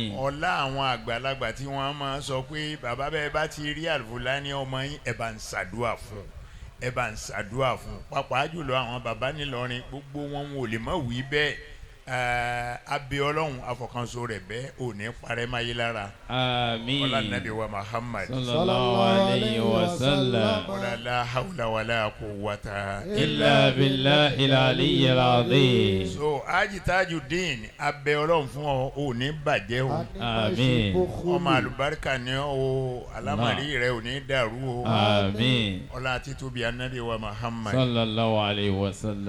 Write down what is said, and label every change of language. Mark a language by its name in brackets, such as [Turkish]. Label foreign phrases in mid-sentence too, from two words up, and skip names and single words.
[Yoruba] ọlá àwọn àgbàlagbà tí wọ́n máa sọ pé bàbá bẹ́ẹ̀ bá ti rí Alfulani ọmọ yín ẹ̀ bá ń ṣàdúà fún pàápàá jùlọ àwọn bàbá nílọrin gbogbo wọn ò lè má wí bẹ́ẹ̀ abẹ́ ọlọ́run afọkànso rẹ̀ bẹ́ẹ̀ ò ní parẹ́ máa yé lára. àmín. ọlá nàbí wa Muhammad. [Arabic] صلى الله عليه وسلم. ولا لا حول ولا قوة إلا بالله العلي العظيم. [Yoruba] so Haji Tajudeen abẹ́ ọlọ́run fún ọ ò ní bàjẹ́ o. àmín. ọmọ àlùbáríkà ni o alámàrí rẹ ò ní dàrú o. àmín. ọlá títóbi anabi wa Muhammad. [Arabic] صلى الله عليه وسلم.